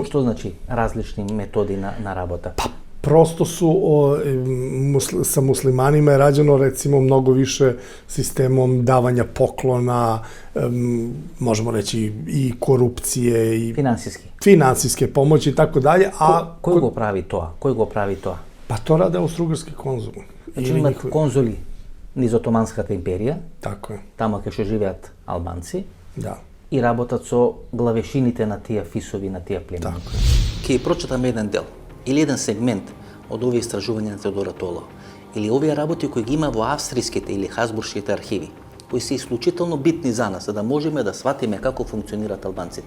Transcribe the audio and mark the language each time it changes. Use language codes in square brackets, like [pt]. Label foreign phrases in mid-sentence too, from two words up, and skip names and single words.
[mk] Што значи различни методи на работа? [sr] Pa, prosto su sa muslimanima je rađeno recimo mnogo više sistemom davanja poklona, možemo reći i korupcije i finansijske pomoći i tako dalje. [mk] Кој го прави тоа? Кој го прави тоа? [sr] Pa to rade austrougarski konzuli. [mk] Значи имат конзули низ Отоманската империја. [sr] Тако е. [mk] Тамо кај што живеат албанци. Да. И работат со главешините на тие фисови, на тие племени. [sr] Тако е. [mk] Ќе прочитаме еден дел или еден сегмент од овие истражувања на Теодора Толо, или овие работи кои ги има во австриските или хасбуршките архиви, кои се исклучително битни за нас, за да можеме да сватиме како функционираат албанците.